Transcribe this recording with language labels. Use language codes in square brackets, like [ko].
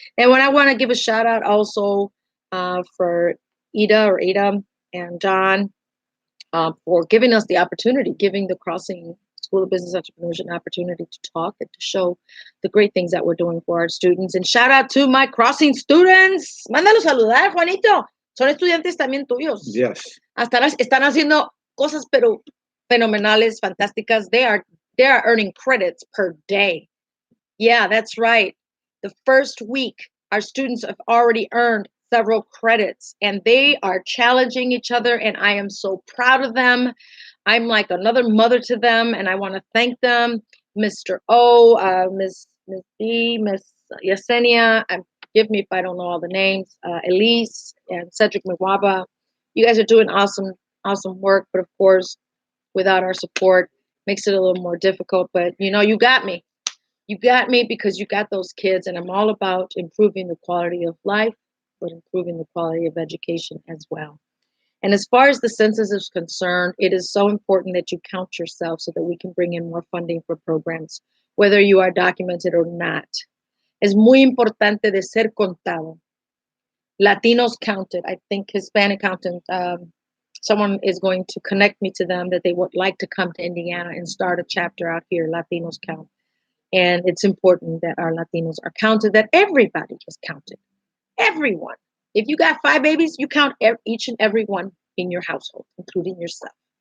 [en] And when I want to give a shout out also for Ada and John for giving us the opportunity, giving the Crossing School of Business Entrepreneurship an opportunity to talk and to show the great things that we're doing for our students. And shout out to my Crossing students. [es] Mándalo saludar, Juanito. Son estudiantes también tuyos. [en] Yes. [es] Están haciendo cosas pero fenomenales, fantásticas. [en] They are earning credits per day. Yeah, that's right. The first week, our students have already earned several credits, and they are challenging each other, and I am so proud of them. I'm like another mother to them, and I want to thank them. Mr. O, Miss B, Miss Yesenia, forgive me if I don't know all the names, Elise and Cedric Mwaba. You guys are doing awesome work, but of course, without our support, makes it a little more difficult. But you know, you got me. You got me because you got those kids, and I'm all about improving the quality of life, but improving the quality of education as well. And as far as the census is concerned, it is so important that you count yourself so that we can bring in more funding for programs, whether you are documented or not. [es] Es muy importante de ser contado. [en] Latinos counted. I think Hispanic counted. Someone is going to connect me to them that they would like to come to Indiana and start a chapter out here, Latinos Count. And it's important that our Latinos are counted, that everybody is counted. Everyone. If you got 5 babies, you count each and every one in your household, including yourself.